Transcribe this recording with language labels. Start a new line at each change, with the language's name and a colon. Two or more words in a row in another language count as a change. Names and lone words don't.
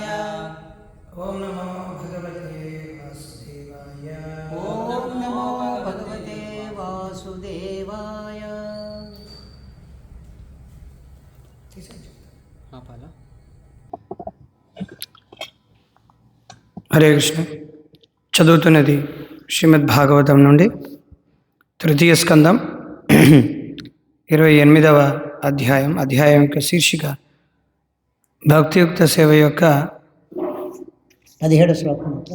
Sanskrit: ओम नमो भगवते वासुदेवाय ओम नमो भगवते वासुदेवाय।
Telugu: హరే కృష్ణ. చదువుతున్నది శ్రీమద్ భాగవతం నుండి తృతీయ స్కందం 28వ అధ్యాయం. అధ్యాయం యొక్క శీర్షిక భక్తియుక్త సేవ యొక్క 17 శ్లోకం.